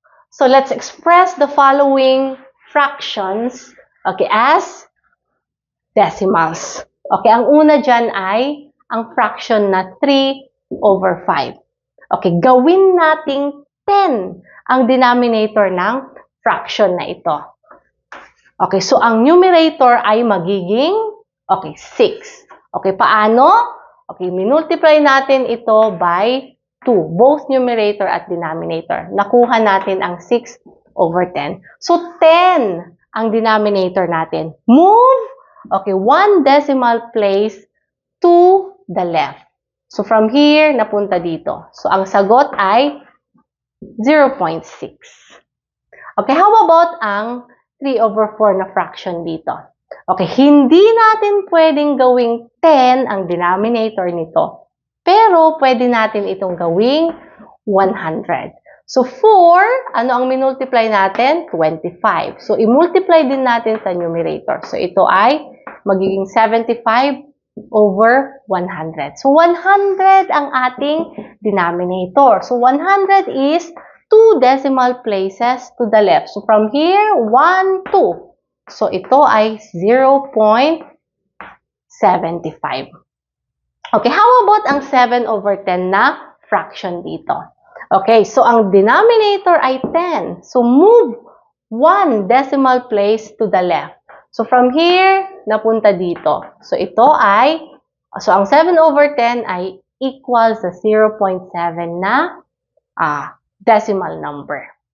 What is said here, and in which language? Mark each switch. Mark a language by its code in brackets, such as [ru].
[en] So, let's express the following fractions, okay, as decimals. [tl] Okay, ang una dyan ay ang fraction na 3/5. Okay, gawin nating 10 ang denominator ng fraction na ito. Okay, so ang numerator ay magiging, okay, 6. Okay, paano? Okay, minultiply natin ito by 2, both numerator at denominator. Nakuha natin ang 6/10. So, 10 ang denominator natin. [en] Move, okay, 1 decimal place to the left. [tl] So, [en] from here, [tl] napunta dito. So, ang sagot ay 0.6. Okay, [en] how about [tl] ang 3/4 na fraction dito? Okay, hindi natin pwedeng gawing 10 ang denominator nito. Pero, pwede natin itong gawing 100. So, 4, ano ang minultiply natin? 25. So, i-multiply din natin sa numerator. So, ito ay magiging 75/100. So, 100 ang ating denominator. [en] So, 100 is 2 decimal places to the left. [tl] So, [en] from here, [tl] 1, 2. So, ito ay 0.75. Okay, [en] how about [tl] ang 7/10 na fraction dito? Okay, so ang denominator ay 10. [en] So, move 1 decimal place to the left. [tl] So, [en] from here, [tl] napunta dito. So, ito ay, so ang 7/10 ay equal sa 0.7 na decimal number.